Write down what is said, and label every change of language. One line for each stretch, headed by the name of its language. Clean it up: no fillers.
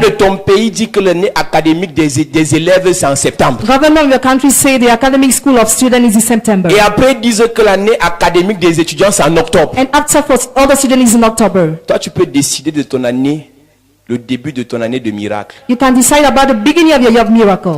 French: de ton pays dit que l'année académique des élèves c'est en septembre.
English: Government of your country say the academic school of students is in September.
French: Et après ils disent que l'année académique des étudiants c'est en octobre.
English: And after for other students is in October.
French: Toi tu peux décider de ton année, le début de ton année de miracle.
English: You can decide about the beginning of your year of miracle.